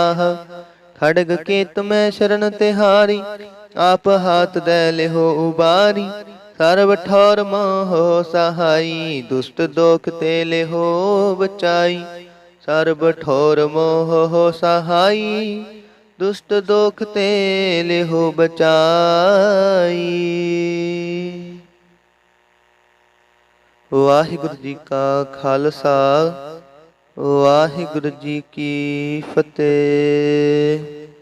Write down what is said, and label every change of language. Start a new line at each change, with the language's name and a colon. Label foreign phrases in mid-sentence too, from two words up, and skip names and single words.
Punjabi: ਖੜਗ ਕੇਤ ਮੈਂ ਸ਼ਰਣ ਤਿਹਾਰੀ, ਆਪ ਹਾਥ ਦੇ ਲੇਹੋ ਉਬਾਰੀ। ਸਰਬ ਠੌਰ ਮੋਹ ਸਹਾਈ, ਦੁਸ਼ਟ ਦੋਖ ਤੇ ਲੇਹੋ ਬਚਾਈ। ਸਰਬ ਠੌਰ ਮੋਹ ਸਹਾਈ, ਦੁਸ਼ਟ ਦੋਖ ਤੇ ਲੇਹੋ ਬਚਾਈ। ਵਾਹਿਗੁਰੂ ਜੀ ਕਾ ਖਾਲਸਾ, ਵਾਹਿਗੁਰੂ ਜੀ ਕੀ ਫਤਿਹ।